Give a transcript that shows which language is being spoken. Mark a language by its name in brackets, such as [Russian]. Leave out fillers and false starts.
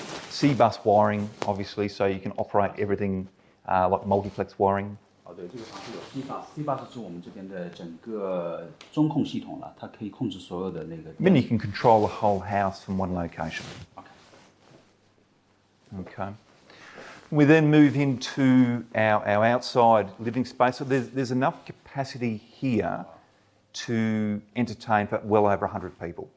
[English] C-bus wiring, obviously, so you can operate everything like multiplex wiring. [Chinese] 对，这个房子有 C-bus 是我们这边的整个中控系统了，它可以控制所有的那个。 [English] Then you can control the whole house from one location. Okay. We then move into our outside living space. So there's enough capacity here to entertain for well over 100 people.